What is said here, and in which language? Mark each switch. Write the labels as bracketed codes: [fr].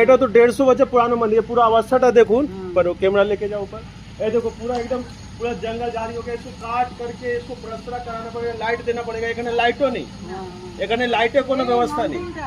[bn] এটা তো 150 বছর পুরানো মন্দির, পুরো অবস্থাটা দেখুন। [hi] पर कैमरा लेके जाओ ऊपर, ये देखो पूरा एकदम पूरा जंगल जारी हो गया। इसको काट करके इसको प्लास्टर कराना पड़ेगा, लाइट देना पड़ेगा। [bn] এখানে লাইটও নেই, এখানে লাইটের কোনো ব্যবস্থা নেই।